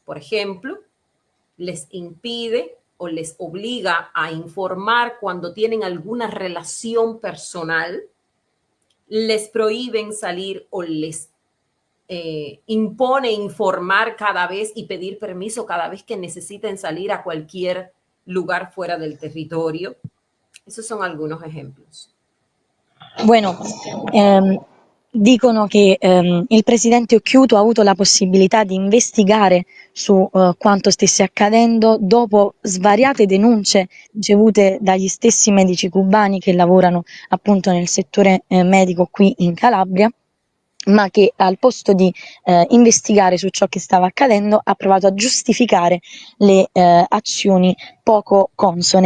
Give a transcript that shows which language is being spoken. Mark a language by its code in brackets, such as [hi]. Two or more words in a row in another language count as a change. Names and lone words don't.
[es] Por ejemplo, les impide o les obliga a informar cuando tienen alguna relación personal, les prohíben salir o les impone informar cada vez y pedir permiso cada vez que necesiten salir a cualquier lugar fuera del territorio. Esos son algunos ejemplos. Bueno, [it] dicono che il presidente Occhiuto ha avuto la possibilità di investigare su quanto stesse accadendo dopo svariate denunce ricevute dagli stessi medici cubani che lavorano appunto nel settore medico qui in Calabria, ma che al posto di investigare su ciò che stava accadendo ha provato a giustificare le azioni poco consone.